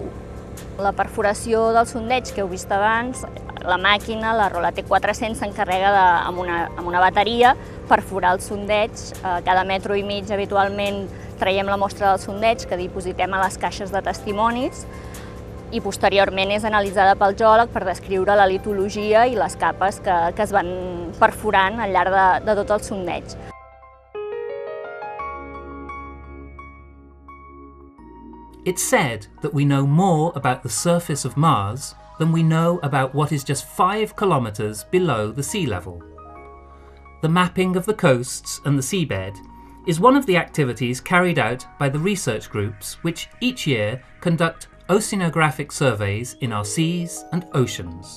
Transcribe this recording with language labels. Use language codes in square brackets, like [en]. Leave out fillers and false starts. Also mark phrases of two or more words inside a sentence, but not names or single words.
[ca] La perforació del sondeig que heu vist abans, la màquina, la Rola T400, s'encarrega amb una bateria perforar el sondeig. Cada metro i mig habitualment traiem la mostra del sondeig que dipositem a les caixes de testimonis i posteriorment és analitzada pel geòleg per descriure la litologia i les capes que es van perforant al llarg de tot el sondeig. [en] It's said that we know more about the surface of Mars than we know about what is just 5 kilometers below the sea level. The mapping of the coasts and the seabed is one of the activities carried out by the research groups which each year conduct oceanographic surveys in our seas and oceans.